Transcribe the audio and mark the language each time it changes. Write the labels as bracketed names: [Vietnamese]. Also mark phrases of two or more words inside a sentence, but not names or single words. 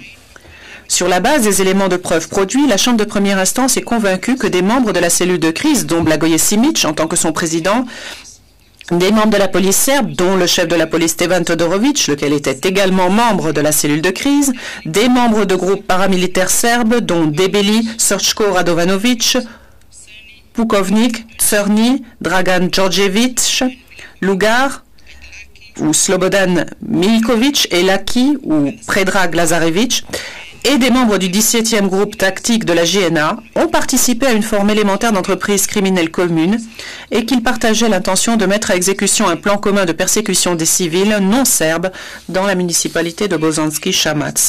[French] Sur la base des éléments de preuve produits, la Chambre de première instance est convaincue que des membres de la cellule de crise, dont Blagoje Simic en tant que son président, des membres de la police serbe, dont le chef de la police Stevan Todorovic, lequel était également membre de la cellule de crise, des membres de groupes paramilitaires serbes, dont Debeli, Srčko Radovanovic, Pukovnik, Crni, Dragan Djordjevic, Lugar, ou Slobodan Miljković et Laki ou Predrag Lazarevic, et des membres du 17e groupe tactique de la JNA ont participé à une forme élémentaire d'entreprise criminelle commune et qu'ils partageaient l'intention de mettre à exécution un plan commun de persécution des civils non serbes dans la municipalité de Bosanski-Shamac.